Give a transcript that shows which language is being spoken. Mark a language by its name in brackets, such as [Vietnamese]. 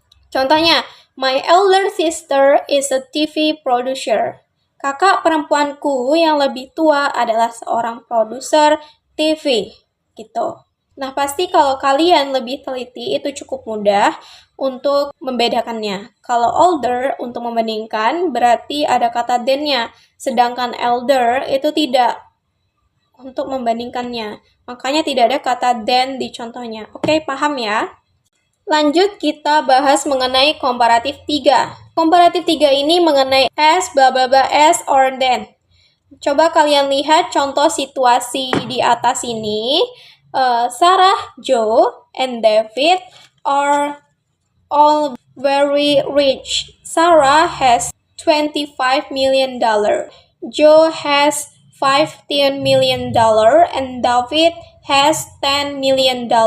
[Indonesian] Contohnya, [English] my elder sister is a TV producer. [Indonesian] Kakak perempuanku yang lebih tua adalah seorang produser TV, gitu. Nah, pasti kalau kalian lebih teliti, itu cukup mudah untuk membedakannya. Kalau older, untuk membandingkan, berarti ada kata than-nya. Sedangkan elder, itu tidak untuk membandingkannya. Makanya tidak ada kata than di contohnya. Oke, paham ya? Lanjut, kita bahas mengenai komparatif 3. Komparatif 3 ini mengenai as, bla bla bla, as, or then. Coba kalian lihat contoh situasi di atas ini. [English] Sarah, Joe, and David are all very rich. Sarah has $25 million. Joe has $15 million and David has $10 million.